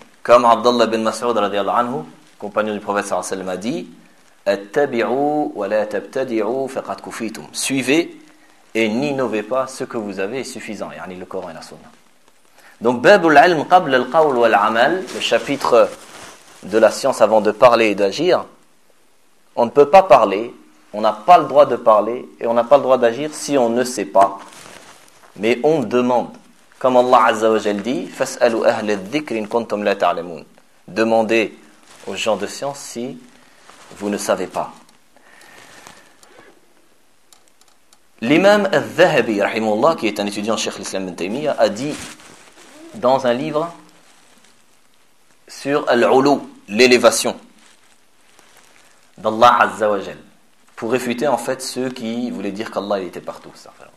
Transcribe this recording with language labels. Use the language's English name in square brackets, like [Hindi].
[French] Comme Abdallah ibn Mas'ud, radiallahu anhu, compagnon du prophète sallallahu alayhi wa sallam, a dit « [Arabic] Attabi'u wa la tabtadi'u faqad kufitum [French] » Suivez et n'innovez pas, ce que vous avez est suffisant. Yani le Coran et la Sunna. Donc « [Arabic] Babul ilm qabla al-qawl wal-amal [French] » le chapitre de la science avant de parler et d'agir. On ne peut pas parler, on n'a pas le droit de parler et on n'a pas le droit d'agir si on ne sait pas. Mais on demande. Comme Allah Azza wa Jal dit, [Arabic] فَاسْأَلُوا أَهْلَ الذِّكْرِ إِنْ كُنْتُمْ لَا تَعْلَمُونَ. [French] Demandez aux gens de science si vous ne savez pas. L'imam al-Dhahabi, rahimahullah, qui est un étudiant cheikh l'islam ibn Taymiyyah, a dit dans un livre sur al-Ulu, l'élévation d'Allah Azza wa Jal, pour réfuter en fait ceux qui voulaient dire qu'Allah il était partout. Ça.